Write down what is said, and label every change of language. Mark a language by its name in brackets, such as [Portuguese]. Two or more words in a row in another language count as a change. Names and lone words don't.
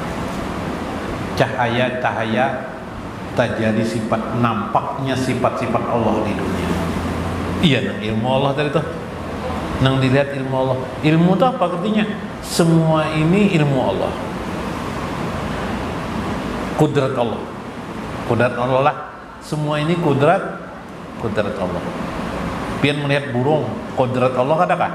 [Indonesian] cahaya-cahaya tajali sifat, nampaknya sifat-sifat Allah di dunia. Iya, [Banjar] nang ilmu Allah tadi tuh, nang dilihat ilmu Allah. [Indonesian] Ilmu itu apa artinya? Semua ini ilmu Allah, kudrat Allah, kudrat Allah lah. Semua ini kudrat Allah. [Banjar] Pian melihat burung, kudrat Allah kadakah?